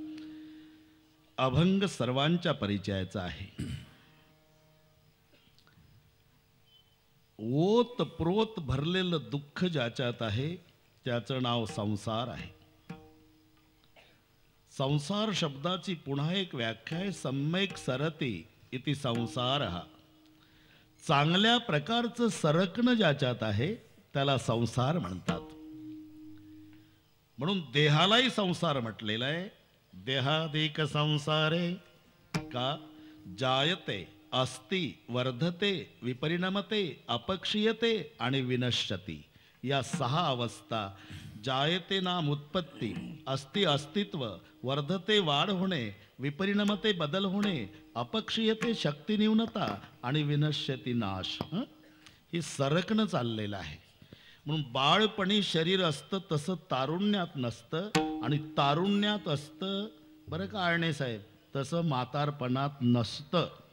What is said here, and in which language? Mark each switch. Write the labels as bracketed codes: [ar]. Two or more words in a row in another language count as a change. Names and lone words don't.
[mr] अभंग सर्वांच्या परिचयाचा आहे. ओत प्रोत भरलेलं दुःख ज्याच्यात आहे त्याचं नाव संसार आहे. संसार शब्दाची पुन्हा एक व्याख्या आहे, [sa] सम्यक सरते इति संसारः. [mr] चांगल्या प्रकारचं सरकणं ज्याच्यात आहे त्याला संसार म्हणतात. म्हणून देहालाही संसार म्हटलेला आहे. [sa] देहादेक संसारे का जायते अस्ति वर्धते विपरिणमते अपक्षीयते आणि विनश्यती. [mr] या 6 अवस्था, जायते नाम उत्पत्ती, अस्ति अस्तित्व, वर्धते वाढ होणे, विपरिणमते बदल होणे, अपक्षीयते शक्ती न्यूनता आणि विनश्यती नाश. ही सरकणं चाललेलं आहे. म्हणून बाळपणी शरीर असतं तसं तारुण्यात नसतं आणि तारुण्यात असतं बरं का आळणे साहेब, तसं म्हातारपणात नसतं.